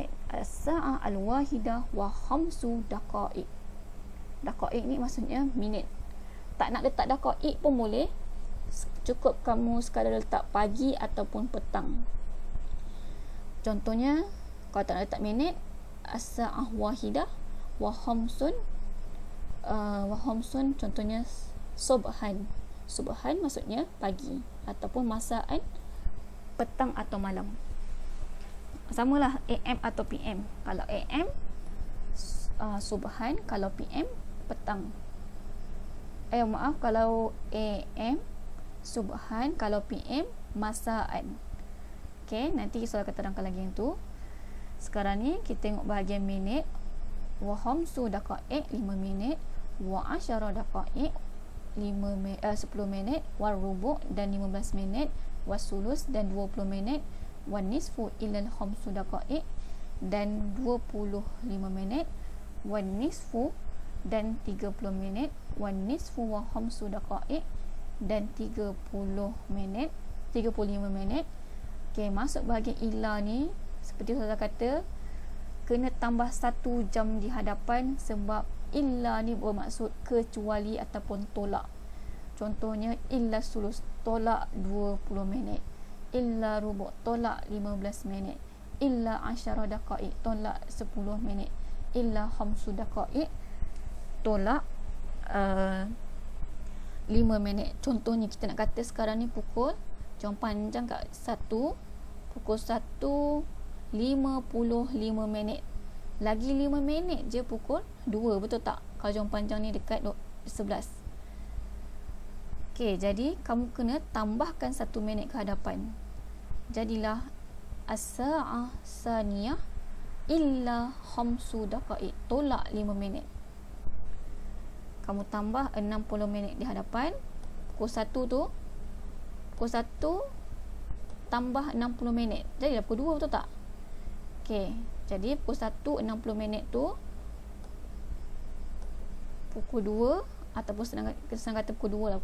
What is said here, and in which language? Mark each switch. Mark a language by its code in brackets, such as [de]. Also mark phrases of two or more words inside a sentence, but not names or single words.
[ar] الساعة الواحدة وخمس دقائق. [ms] Daqa'iq ni maksudnya minit. Tak nak letak daqa'iq pun boleh. Cukup kamu sekadar letak pagi ataupun petang. Contohnya, kalau tak nak letak minit, [ar] الساعة واحدة وخمسة contohnya subhan. [ms] Subhan maksudnya pagi ataupun masaan, petang atau malam. Samalah AM atau PM. Kalau AM subhan, kalau PM petang. Kalau AM subhan, kalau PM masaan. Okey, nanti saya akan terangkan lagi yang tu. Sekarang ni kita tengok bahagian minit. [ar] وخمس دقائق 5 minit, وعشر دقائق 10 minit, وربع' dan 15 minit, وثلث dan 20 minit, والنصف إلا خمس دقائق dan 25 minit, والنصف dan 30 minit, والنصف وخمس دقائق dan 35 minit. [ms] Okey, masuk bahagian illa ni seperti saya kata, kena tambah 1 jam di hadapan, sebab illa ni bermaksud kecuali ataupun tolak. Contohnya [ar] إلا ثلث, [ms] tolak 20 minit, [ar] إلا ربع' [ms] tolak 15 minit, [ar] إلا عشر دقائق [ms] tolak 10 minit, [ar] إلا خمس دقائق [ms] tolak 5 minit. Contohnya kita nak kata sekarang ni pukul, jom panjang kat 1, pukul 1:55 minit. Lagi 5 minit je pukul 2, betul tak? Kalau jom panjang ni dekat 11. Okey, jadi kamu kena tambahkan 1 minit ke hadapan. [ar] Jadilah الساعة الثانية إلا خمس دقائق, [ms] tolak 5 minit. Kamu tambah 60 minit di hadapan. Pukul 1 tu, pukul 1 tambah 60 minit, jadilah pukul 2, betul tak? Okey, jadi pukul 1 60 minit tu, pukul 2 ataupun senang kata pukul 2 lah.